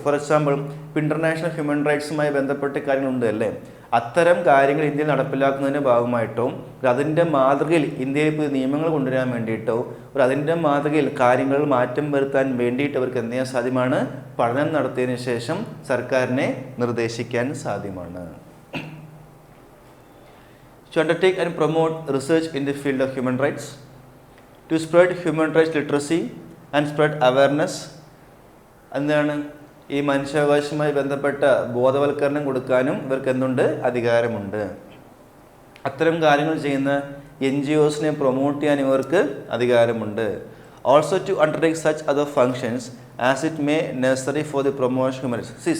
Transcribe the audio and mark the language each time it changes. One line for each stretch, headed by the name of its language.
Malayalam: For example ഇപ്പോൾ international human റൈറ്റ്സുമായി ബന്ധപ്പെട്ട കാര്യങ്ങളുണ്ട് അല്ലേ, അത്തരം കാര്യങ്ങൾ ഇന്ത്യയിൽ നടപ്പിലാക്കുന്നതിൻ്റെ ഭാഗമായിട്ടോ അതിൻ്റെ മാതൃകയിൽ ഇന്ത്യയിൽ പുതിയ നിയമങ്ങൾ കൊണ്ടുവരാൻ വേണ്ടിയിട്ടോ അതിൻ്റെ മാതൃകയിൽ കാര്യങ്ങൾ മാറ്റം വരുത്താൻ വേണ്ടിയിട്ട് അവർക്ക് എന്ത് ചെയ്യാൻ സാധ്യമാണ്? പഠനം നടത്തിയതിനു ശേഷം സർക്കാരിനെ നിർദ്ദേശിക്കാൻ സാധ്യമാണ്.
English: To undertake and promote research in the field of human rights, to spread human rights literacy and spread awareness.
Malayalam: എന്താണ് ഈ മനുഷ്യാവകാശവുമായി ബന്ധപ്പെട്ട ബോധവൽക്കരണം കൊടുക്കാനും ഇവർക്ക് എന്തുണ്ട്? അധികാരമുണ്ട്. അത്തരം കാര്യങ്ങൾ ചെയ്യുന്ന NGOസിനെ പ്രൊമോട്ട് ചെയ്യാൻ ഇവർക്ക് അധികാരമുണ്ട്.
English: Also to undertake such other functions as it may necessary for the promotion human rights.